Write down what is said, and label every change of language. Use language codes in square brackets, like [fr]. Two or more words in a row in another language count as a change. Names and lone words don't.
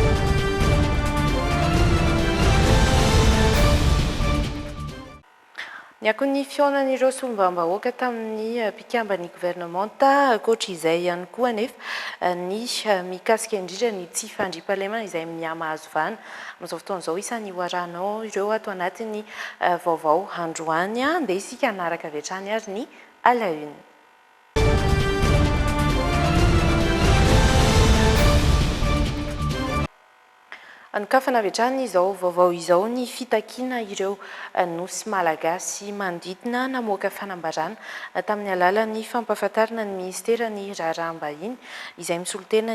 [mg] Ny akon'ny fionan'ireo solombavam-bahoaka tamin'ny mpikambany gouvernemanta ankoatr'izay ihany koa anefa ny mikasika indrindra ny tsy fandriam-pahalemana izay miamahazo vana amin'izao fotoan'izao isan'ny hoaranao ireo ato anatin'ny vaovao androany andeha isika hanaraka avy hatrany ary ny [fr] à la une. [mg] Anokafana avy hatrany izao vaovao izao ny fitakiana ireo nosy malagasy manodidina namoaka fanambarana tamin'ny alalan'ny fampahafantarana ny ministerany raharaham-bahiny izay misolotena